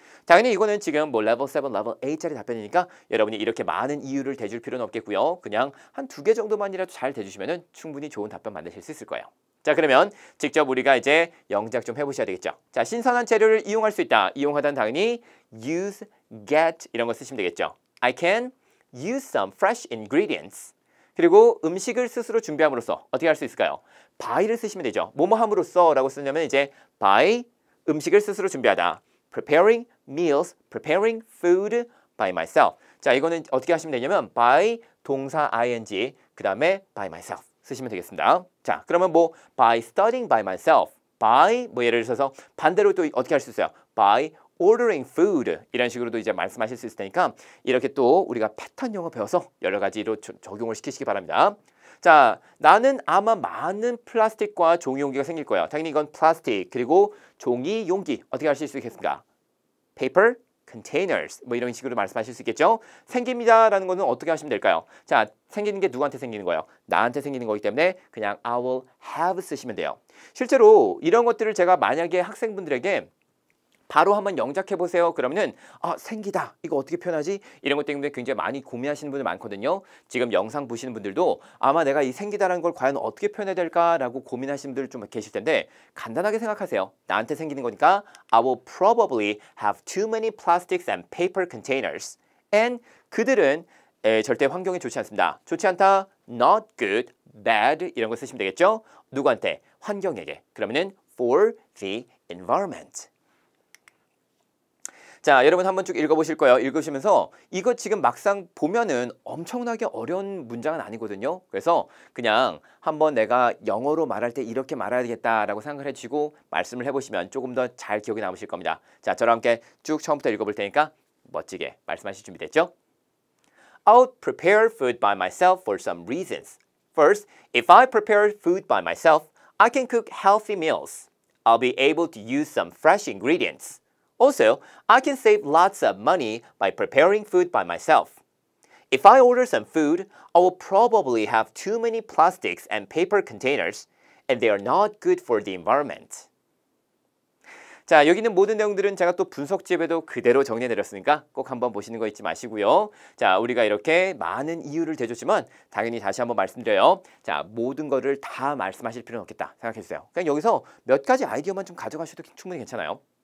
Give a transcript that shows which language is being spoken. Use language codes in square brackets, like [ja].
[ko] 당연히 이거는 지금 뭐 레벨 7, 레벨 8짜리 답변이니까 여러분이 이렇게 많은 이유를 대줄 필요는 없겠고요. 그냥 한 2개 정도만이라도 잘 대주시면은 충분히 좋은 답변 만드실 수 있을 거예요. 자, 그러면 직접 우리가 이제 영작 좀 해보셔야 되겠죠. 자, 신선한 재료를 이용할 수 있다. 이용하다는 당연히 use, get 이런 거 쓰시면 되겠죠. [en] I can use some fresh ingredients. [ko] 그리고 음식을 스스로 준비함으로써 어떻게 할 수 있을까요? by를 쓰시면 되죠. 뭐뭐 함으로써 라고 쓰냐면 이제 by 음식을 스스로 준비하다. [en] preparing meals, preparing food by myself. [ko] 자, 이거는 어떻게 하시면 되냐면 by 동사 ing 그 다음에 by myself 쓰시면 되겠습니다. 자, 그러면 뭐 [en] by studying by myself, [ko] by 뭐 예를 들어서 반대로 또 어떻게 할 수 있어요? [en] by ordering food [ko] 이런 식으로도 이제 말씀하실 수 있을 테니까 이렇게 또 우리가 패턴 영어 배워서 여러 가지로 적용을 시키시기 바랍니다. 자, 나는 아마 많은 플라스틱과 종이 용기가 생길 거예요. 당연히 이건 플라스틱 그리고 종이 용기 어떻게 하실 수 있겠습니까? [en] paper containers [ko] 뭐 이런 식으로 말씀하실 수 있겠죠. 생깁니다라는 거는 어떻게 하시면 될까요? 자, 생기는 게 누구한테 생기는 거예요? 나한테 생기는 거기 때문에 그냥 [en] I will have [ko] 쓰시면 돼요. 실제로 이런 것들을 제가 만약에 학생분들에게 바로 한번 영작해 보세요. 그러면은 생기다. 이거 어떻게 표현하지? 이런 것 때문에 굉장히 많이 고민하시는 분들 많거든요. 지금 영상 보시는 분들도 아마 내가 이 생기다라는 걸 과연 어떻게 표현해야 될까라고 고민하시는 분들 좀 계실 텐데 간단하게 생각하세요. 나한테 생기는 거니까 [en] I will probably have too many plastics and paper containers. [ko] and 그들은 절대 환경에 좋지 않습니다. 좋지 않다. [en] not good, bad [ko] 이런 거 쓰시면 되겠죠. 누구한테? 환경에게. 그러면은 [en] for the environment. [ko] 자, 여러분 한번 쭉 읽어보실 거예요. 읽으시면서 이거 지금 막상 보면은 엄청나게 어려운 문장은 아니거든요. 그래서 그냥 한번 내가 영어로 말할 때 이렇게 말해야 되겠다라고 생각을 해주시고 말씀을 해보시면 조금 더 잘 기억에 남으실 겁니다. 자, 저랑 함께 쭉 처음부터 읽어볼 테니까 멋지게 말씀하실 준비 됐죠? [en] I'll prepare food by myself for some reasons. First, if I prepare food by myself, I can cook healthy meals. I'll be able to use some fresh ingredients. Also, I can save lots of money by preparing food by myself. If I order some food, I will probably have too many plastics and paper containers, and they are not good for the environment. [ko] 자, 여기 있는 모든 내용들은 제가 또 분석집에도 그대로 정리해드렸으니까 꼭 한번 보시는 거 잊지 마시고요. 자, 우리가 이렇게 많은 이유를 대줬지만 당연히 다시 한번 말씀드려요. 자, 모든 거를 다 말씀하실 필요는 없겠다 생각해주세요. 그냥 여기서 몇 가지 아이디어만 좀 가져가셔도 충분히 괜찮아요.